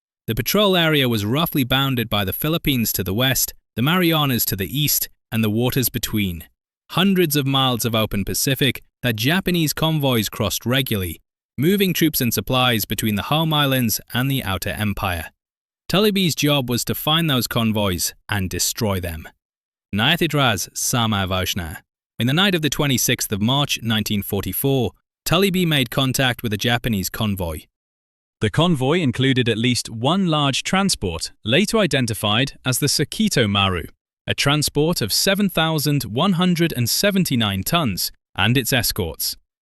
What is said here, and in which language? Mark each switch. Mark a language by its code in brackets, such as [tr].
[en] The patrol area was roughly bounded by the Philippines to the west, the Marianas to the east, and the waters between. Hundreds of miles of open Pacific that Japanese convoys crossed regularly, moving troops and supplies between the home islands and the outer empire. Talibai's job was to find those convoys and destroy them. [ru] Na этот раз самое важное. [en] In the night of the 26th of March 1944, Talibai made contact with a Japanese convoy. The convoy included at least one large transport, later identified as the Sakito Maru, a transport of 7,179 tons, and its escorts.